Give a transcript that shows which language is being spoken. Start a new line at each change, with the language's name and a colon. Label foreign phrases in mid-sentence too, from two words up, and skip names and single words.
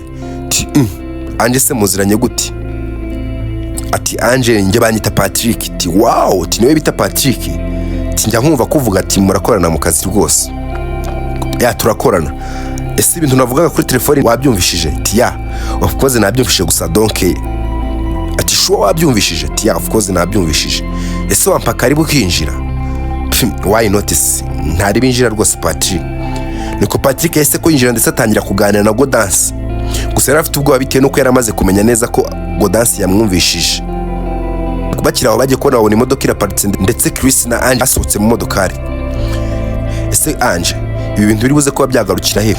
Kinyarwanda: Ange se muziranye gute? Ati Ange nge banyita Patrik. Ati wow, ati niwe bita Patrik. Ati njya nkumva kuvuga ati murakorana mu kazi rwose. Turakorana. Ese ibintu navugaga kuri telefone wabyumvishije? Ati
English: of course
Kinyarwanda: nabyumvishije, gusa donc ati sure wabyumvishije? Ati
English: of course
Kinyarwanda: nabyumvishije. Ese wampa karibu kinjira?
English: Why notice?
Kinyarwanda: Ntari binjira rwose Patrik. Niko Patrik yahise ko yinjira ndetse atangira kuganira na Godansi. Gusa yari afite ubwoba bitewe nuko yaramaze kumenya neza ko Godansi yamwumvishije. Bakira aho bagiye kubona babona imodoka iraparitse ndetse Chris na Ange basohotse mu modokari. Ese Ange, ibi bintu biri buze kuba byagarukira he?